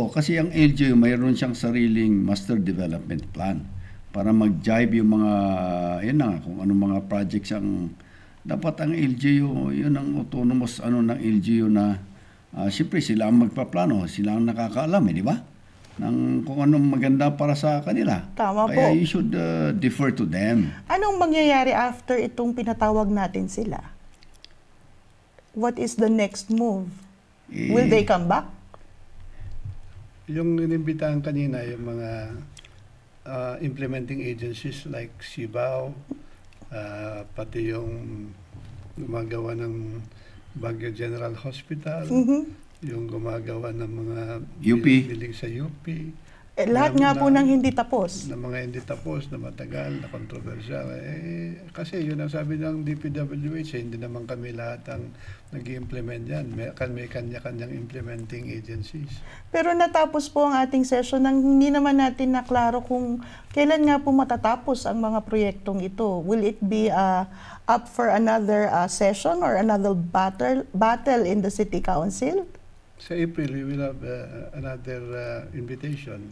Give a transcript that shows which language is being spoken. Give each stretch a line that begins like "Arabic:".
Filipino: Kasi ang LGU mayroon siyang sariling master development plan para mag-jive yung mga, yun na, kung anong mga projects ang, dapat ang LGU, yun ang autonomous ng LGU na, siyempre sila ang magpaplano, sila ang nakakaalam, di ba? Kung anong maganda para sa kanila. Tama po.
English: Kaya you should defer to them.
Filipino: Anong mangyayari after itong pinatawag natin sila?
English: What is the next move? Will they come back?
Filipino: Yung inimbitahan kanina, yung mga implementing agencies like Sibao, pati yung gumagawa ng Baguio General Hospital, yung gumagawa ng mga building sa UP. Lahat nga po nang hindi tapos. Na mga hindi tapos, na matagal, na kontrobersyal. Kasi yun ang sabi ng DPWH, hindi naman kami lahat ang nag-implement yan. May kanya-kanyang implementing agencies. Pero natapos po ang ating session nang hindi naman natin naklaro kung kailan nga po matatapos ang mga proyektong ito.
English: Will it be up for another session or another battle in the City Council? Sa April, we will have another invitation.